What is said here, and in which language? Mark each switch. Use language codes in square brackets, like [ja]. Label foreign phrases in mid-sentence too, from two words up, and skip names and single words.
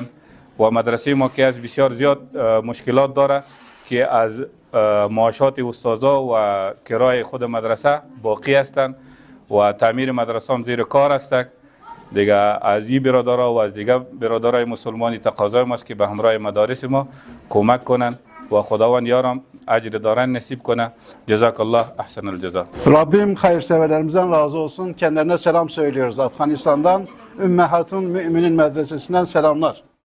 [fa] و مدرسه ما که از بسیار زیاد مشکلات داره که از معاشات استادا و کرای خود مدرسه باقی هستند و تعمیر مدرسه هم زیر کار است. دیگه از این برادرها و از دیگه برادرای مسلمانی تقاضای ماست که به همراه مدارس ما کمک کنند و خداوند یارم اجر دارن نصیب کنه. [ar] جزاک الله احسن الجزا. [tr] Rabbim hayırseverlerimizden razı olsun. Kendilerine selam söylüyoruz Afganistan'dan. Ümmü Hatun Mü'minin medresesinden selamlar.